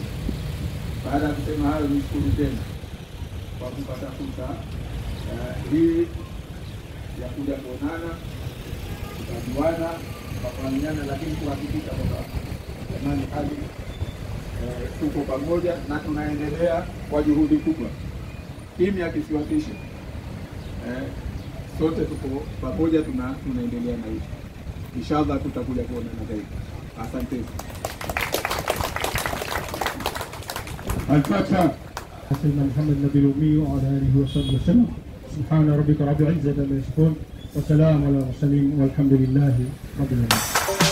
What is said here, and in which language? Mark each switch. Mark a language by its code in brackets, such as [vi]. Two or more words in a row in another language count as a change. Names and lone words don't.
[sw] Baada ya kusema hayo, nishukuru tena kwa kupata fursa hii ya kuja kuonana, kujuana, kufahamiana, lakini kuhakikisha kwamba jamani, hali tuko pamoja na tunaendelea kwa juhudi kubwa. Kimya kisiwatishe, sote tuko pamoja, tunaendelea na hiyo. Inshallah tutakuja kuonana zaidi. Asante. [ar] الفاتحة. سيدنا محمد النبي الأمي وعلى آله وصحبه وسلم. سبحان ربك رب العزة عما يصفون وسلام على المرسلين والحمد لله رب العالمين.